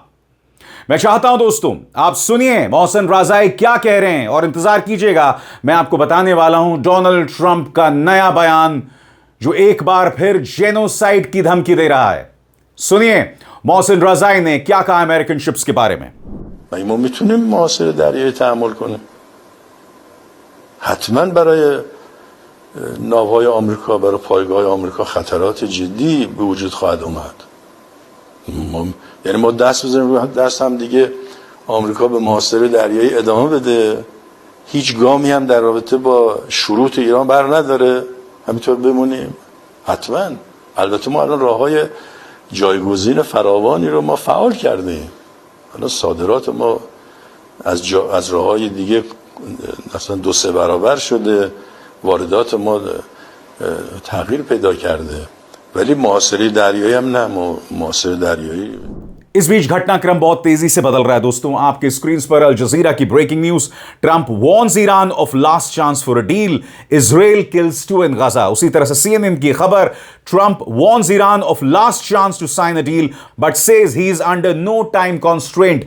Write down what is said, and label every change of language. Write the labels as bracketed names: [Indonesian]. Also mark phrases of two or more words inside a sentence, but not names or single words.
[Hindi] मैं चाहता हूं दोस्तों आप सुनिए मोहसिन रजाई क्या कह रहे हैं और इंतजार कीजिएगा। मैं आपको बताने वाला हूं डोनाल्ड ट्रंप का नया बयान, जो एक बार फिर जेनोसाइड की धमकी दे रहा है। सुनिए मोहसिन रजाई ने क्या कहा [English] American ships [Hindi] के बारे में। [Persian] ما میتونیم محاصره دریایی تحمل کنیم؟ حتما برای ناوهای آمریکا، برای پایگاه آمریکا خطرات جدی به وجود خواهد اومد. یعنی ما دست بزنیم رو دست هم دیگه، آمریکا به محاصره دریایی ادامه بده، هیچ گامی هم در رابطه با شروط ایران بر نداره، همینطور بمونیم. حتما. البته ما الان راههای جایگزین فراوانی رو ما فعال کردیم. الان صادرات ما از راههای دیگه مثلا 2-3 برابر شده، واردات ما تغییر پیدا کرده. ولی محاصره دریایی هم نه محاصره دریایی. [Hindi] इस बीच घटनाक्रम बहुत तेजी से बदल रहा है दोस्तों। आपके स्क्रीन पर अल जजीरा की [English] breaking news, Trump warns Iran of last chance for a deal, Israel kills 2 in Gaza. [Hindi] उसी तरह से CNN की खबर, [English] Trump warns Iran of last chance to sign a deal but says he is under no time constraint.